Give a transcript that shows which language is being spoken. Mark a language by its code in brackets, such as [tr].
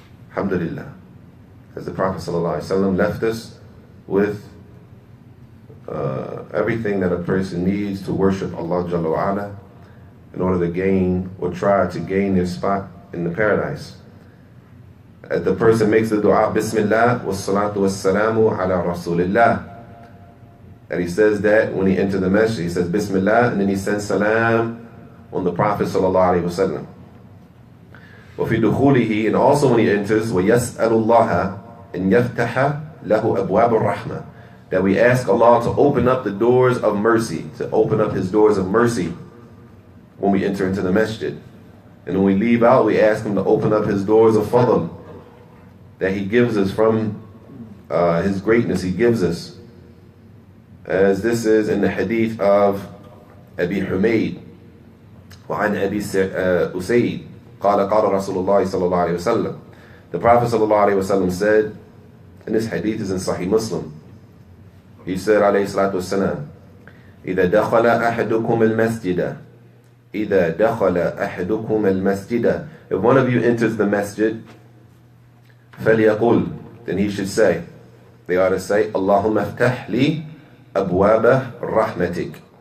[en] Alhamdulillah. As the Prophet ﷺ left us with everything that a person needs to worship Allah Jalla wa Ala in order to gain or try to gain their spot in the paradise. As the person makes the dua, Bismillah wa salatu wa salamu ala Rasulillah. That he says that when he enters the masjid, he says Bismillah, and then he sends salam on the Prophet sallallahu alaihi wasallam. [ar] وفي دخوله, [en] and also when he enters, [ar] وَيَسْأَلُ اللَّهَ أَنْ يَفْتَحَ لَهُ أَبْوَابَ الرَّحْمَةِ. [en] That we ask Allah to open up the doors of mercy, to open up his doors of mercy when we enter into the masjid. And when we leave out, we ask him to open up his doors of fadl, that he gives us from his greatness, he gives us. As this is in the hadith of Abi Humayd, [ar] وعن أبي أسيد قال رسول الله صلى الله عليه وسلم. [en] The Prophet [ar] صلى الله عليه وسلم [en] said, and this hadith is in Sahih Muslim, he said [ar] عليه الصلاة والسلام, إذا دخل أحدكم المسجد, إِذَا دَخَلَ أَحَدُكُمَ الْمَسْجِدَ. [en] If one of you enters the masjid, [ar] فَلْيَقُلْ, [en] then he should say, they ought to say, [ar] اللهم افتح لي أبواب رحمتك.